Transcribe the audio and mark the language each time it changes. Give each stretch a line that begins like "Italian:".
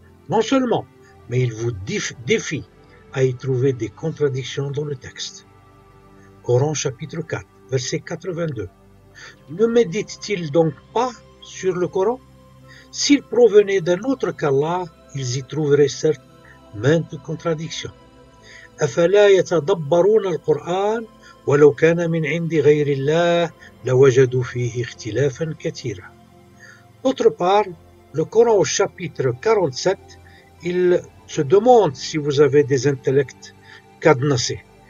French: Non seulement, mais il vous défie à y trouver des contradictions dans le texte. Coran chapitre 4, verset 82. Ne médite-t-il donc pas sur le Coran? S'il provenait d'un autre qu'Allah, ils y trouveraient certes maintes contradictions.
Arabic: أفلا يتدبرون القرآن ولو كان من عند غير الله لوجدوا فيه اختلافا كثيرا.
French: D'autre part, le Coran au chapitre 47, il se demande si vous avez des intellects cadenassés.